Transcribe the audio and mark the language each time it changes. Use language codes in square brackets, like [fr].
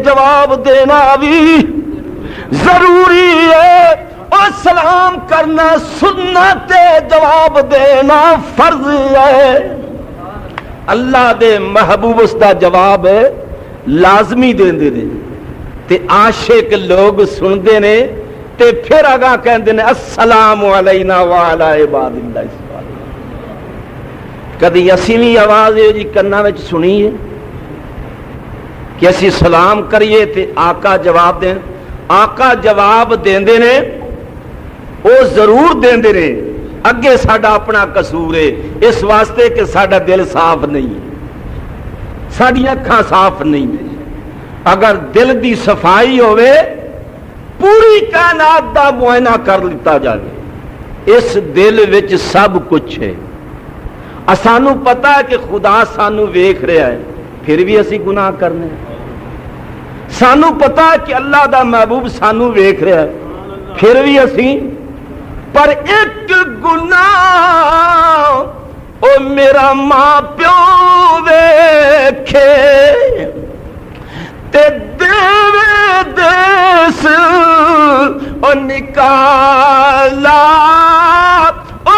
[ur] جواب دینا بھی ضروری ہے اور سلام کرنا سنت ہے. جواب دینا فرض ہے. [pa] اللہ دے محبوب اس دا جواب ہے لازمی دیندے نے تے عاشق لوگ سنتے نے تے پھر آگاہ کہندے نے [ar] السلام علینا وعلی عباد اللہ الصالحین. [pa] کدی اسی بھی آواز ہے جی کنا وچ سنی ہے کہ اسی سلام کریے تے آقا جواب دین. آقا جواب دیندے نے وہ ضرور دیندے نے. اگے ساڈا اپنا قصور ہے اس واسطے کہ ساڈا دل صاف نہیں ہے ساڈی اکھاں صاف نہیں ہے. اگر دل دی صفائی ہوئے پوری کائنات دا معائنہ کر لیتا جائے اس دل وچ سب کچھ ہے. سانو پتا ہے کہ خدا سانو ویکھ رہا ہے پھر بھی اسی گناہ کرنے. سانو پتا ہے کہ اللہ دا محبوب سانو ویکھ رہا ہے پھر بھی اسی. پر ایک گناہ او میرا ماں پیو ویکھے تے دیوے دیس او نکالا